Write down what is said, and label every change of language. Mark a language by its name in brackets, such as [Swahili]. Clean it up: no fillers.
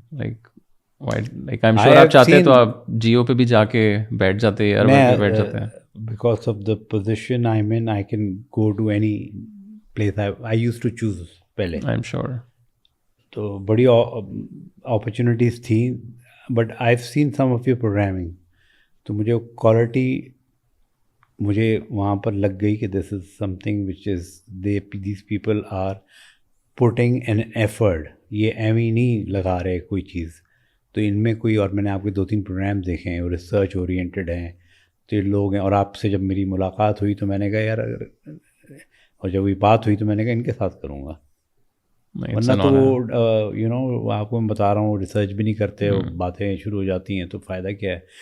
[Urdu] like I'm sure آپ چاہتے تو آپ جیو پہ بھی جا کے بیٹھ جاتے، ایئر پہ بیٹھ جاتے ہیں. [English] Because of the position I'm in, I can go to any place I used to choose پہلے. I'm sure. [Urdu] تو بڑی opportunities تھیں، [English] but I've seen some of your programming. [Urdu] تو مجھے کوالٹی مجھے وہاں پر لگ گئی کہ [English] this is something which is these people are putting an effort. [Urdu] یہ ایویں نہیں لگا رہے کوئی چیز. تو ان میں کوئی, اور میں نے آپ کے 2-3 پروگرام دیکھے ہیں, وہ ریسرچ اورینٹیڈ ہیں, تو یہ لوگ ہیں. اور آپ سے جب میری ملاقات ہوئی تو میں نے کہا یار, اور جب یہ بات ہوئی تو میں نے کہا ان کے ساتھ کروں گا, ورنہ تو وہ آپ کو میں بتا رہا ہوں ریسرچ بھی نہیں کرتے, باتیں شروع ہو جاتی ہیں تو فائدہ کیا ہے.